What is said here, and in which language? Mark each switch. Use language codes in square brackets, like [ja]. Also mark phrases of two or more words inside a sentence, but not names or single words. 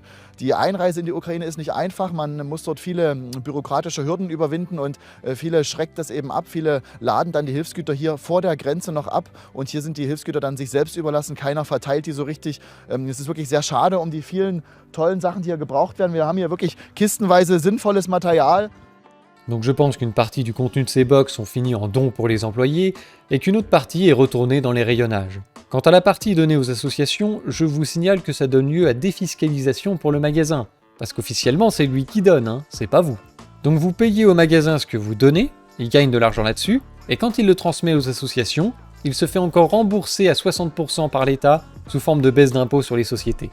[de] Die Einreise in die Ukraine ist nicht einfach, man muss dort viele bürokratische Hürden überwinden und viele schreckt das eben ab. Viele laden dann die Hilfsgüter hier vor der Grenze noch ab und hier sind die Hilfsgüter dann sich selbst überlassen. Keiner verteilt die so richtig. Es ist wirklich sehr schade um die vielen tollen Sachen, die hier gebraucht werden. Wir haben hier wirklich kistenweise sinnvolles Material. [fr] Donc je pense qu'une partie du contenu de ces box sont finis en dons pour les employés et qu'une autre partie est retournée dans les rayonnages. Quant à la partie donnée aux associations, je vous signale que ça donne lieu à défiscalisation pour le magasin. Parce qu'officiellement, c'est lui qui donne, c'est pas vous. Donc vous payez au magasin ce que vous donnez, il gagne de l'argent là-dessus, et quand il le transmet aux associations, il se fait encore rembourser à 60% par l'État sous forme de baisse d'impôts sur les sociétés.